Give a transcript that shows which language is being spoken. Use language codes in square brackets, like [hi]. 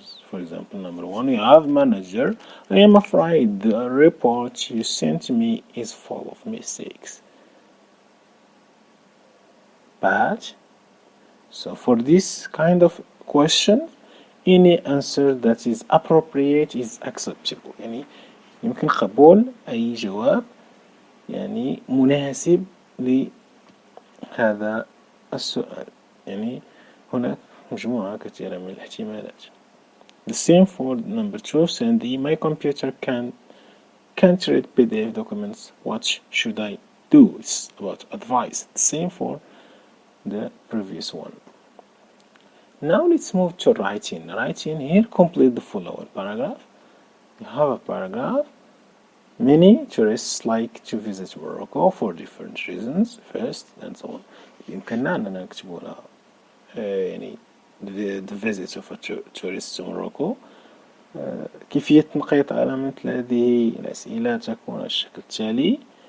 [en] For example, number 1, you have manager. I am afraid the report you sent me is full of mistakes. But, so for this kind of question, any answer that is appropriate is acceptable. [ar] يعني يمكن قبول أي جواب يعني مناسب لهذا السؤال. يعني هناك مجموعة كثيرة من الاحتمالات. [en] The same for number 2, Sandy. My computer can't read PDF documents. What should I do? It's about advice. The same for the previous one. Now let's move to writing. Writing here, complete the following paragraph. You have a paragraph. Many tourists like to visit Morocco for different reasons. First, and so on. [ar] يمكننا أننا نكتب يعني [en] the visit of a tourist to Morocco. [ar] كيفية تنقيط على مثل هذه الأسئلة تكون الشكل التالي.